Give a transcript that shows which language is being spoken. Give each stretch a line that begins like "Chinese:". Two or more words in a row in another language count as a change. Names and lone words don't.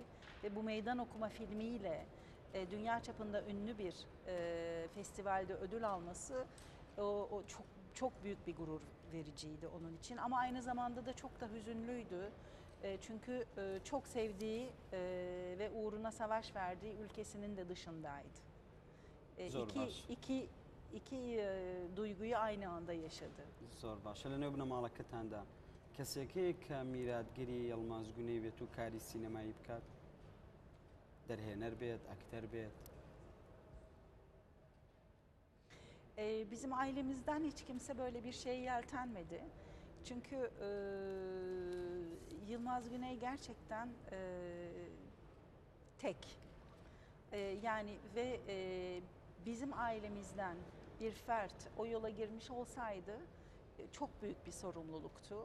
Turkish: Ve bu meydan okuma filmiyle dünya çapında ünlü bir festivalde ödül alması o çok büyük bir gurur vericiydi onun için. Ama aynı zamanda da çok da hüzünlüydü. Çünkü çok sevdiği ve uğruna savaş verdiği ülkesinin de dışındaydı. İki duyguyu aynı anda yaşadı.
Central Kurdish: زۆر باشە لە نێو بنەماڵەکەتاندا کەسێکەیە کە میراتگەری یەڵماز گونەی بێت و کاری سینەمایی بکات دەرهێنەر بێت ئەکتەر بێت؟
Turkish: Bizim ailemizden hiç kimse böyle bir şeye yeltenmedi. Çünkü Yılmaz Güney gerçekten tek. Yani ve bizim ailemizden bir fert o yola girmiş olsaydı çok büyük bir sorumluluktu.